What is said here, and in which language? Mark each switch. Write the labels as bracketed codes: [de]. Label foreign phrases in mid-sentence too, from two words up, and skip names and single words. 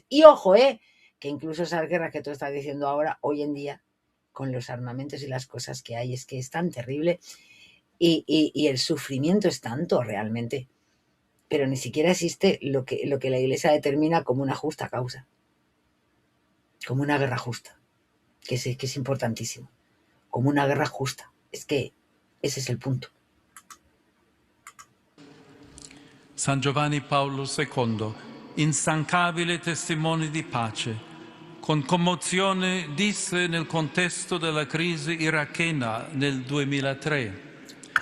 [es] Y ojo, que incluso esas guerras que tú estás diciendo ahora, hoy en día, con los armamentos y las cosas que hay, es que es tan terrible y el sufrimiento es tanto realmente. Pero ni siquiera existe lo que la Iglesia determina como una justa causa. Como una guerra justa, que es importantísimo, como una guerra justa, es que ese es el punto. [it] San Giovanni Paolo II, instancabile testimone di pace, con commozione disse nel contesto della crisi irachena nel 2003.